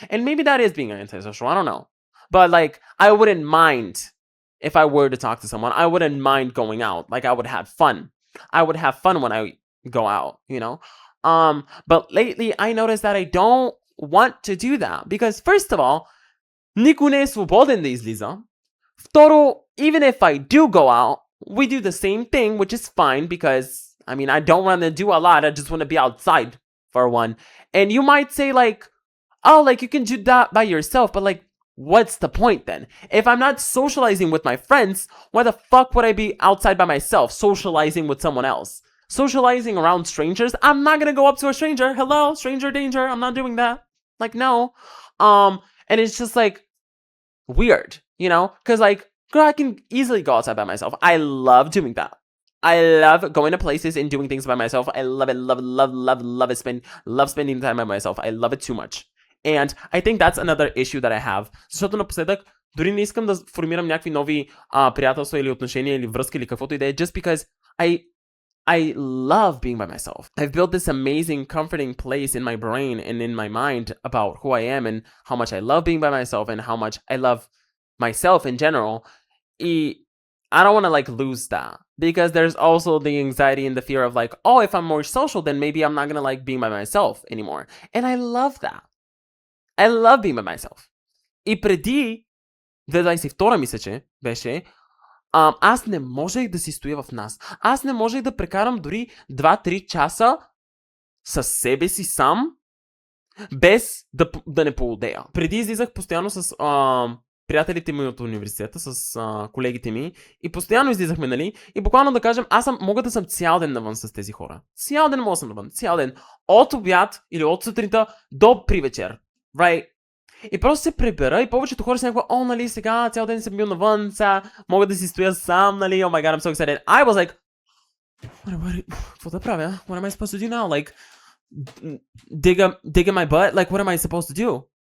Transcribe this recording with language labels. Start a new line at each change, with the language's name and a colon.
English: And maybe that is being antisocial. I don't know. But like, I wouldn't mind if I were to talk to someone. I wouldn't mind going out. Like I would have fun. I would have fun when I go out, you know? But lately I noticed that I don't want to do that. Because first of all,
Bulgarian: никой не е свободен да излиза. Второ,
English: even if I do go out, we do the same thing, which is fine because, I mean, I don't want to do a lot. I just want to be outside for one. And you might say like, oh, like you can do that by yourself, but like, what's the point then? If I'm not socializing with my friends, why the fuck would I be outside by myself, socializing with someone else? Socializing around strangers? I'm not gonna go up to a stranger. Hello, stranger danger. I'm not doing that. Like, no. And it's just like weird, you know? Because like, girl, I can easily go outside by myself. I love doing that. I love going to places and doing things by myself. I love it, love it, love spending time by myself. I love it too much. And I think that's another issue that I have.
Bulgarian: Защото напоследък дори не искам да формирам някакви нови приятелства или отношения или връзки или каквото и да е,
English: just because I love being by myself. I've built this amazing, comforting place in my brain and in my mind about who I am and how much I love being by myself and how much I love myself in general. I don't want to like lose that because there's also the anxiety and the fear of like, oh, if I'm more social, then maybe I'm not going to like being by myself anymore. And I love that. I love being by myself.
Bulgarian: И преди 2022 мисля, че беше, аз не можех да си стоя в нас. Аз не можех да прекарам дори 2-3 часа със себе си сам, без да не поудея. Преди излизах постоянно с приятелите ми от университета, с колегите ми и постоянно излизахме, нали? И буквално да кажем, мога да съм цял ден навън с тези хора. Цял ден мога да съм навън, цял ден. От обяд или от сутринта до привечер.
English: Right?
Bulgarian: И просто се прибера и повечето хора са някаква, нали, сега цял ден съм бил навън, сега мога да си стоя сам, нали,
English: oh my god, I'm so excited. I was like,
Bulgarian: какво да правя?
English: What am I supposed to do now? Like, dig in my butt? Like, what am I supposed to do?